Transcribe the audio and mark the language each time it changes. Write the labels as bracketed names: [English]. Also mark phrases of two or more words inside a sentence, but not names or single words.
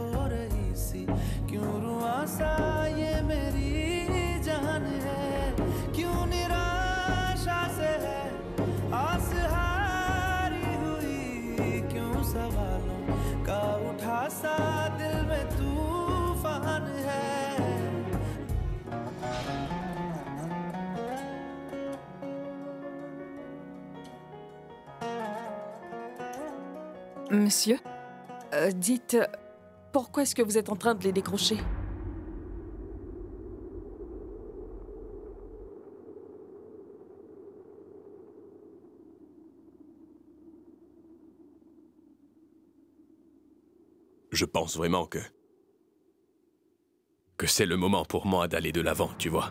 [Hindi] रही सी क्यों रुआसा ये मेरी जान है क्यों निराशा से है आस हारी हुई क्यों सवालों का उठा सा दिल में तूफान है। [French] Monsieur, dites, pourquoi est-ce que vous êtes en train de les décrocher? Je pense vraiment que c'est le moment pour moi d'aller de l'avant, tu vois.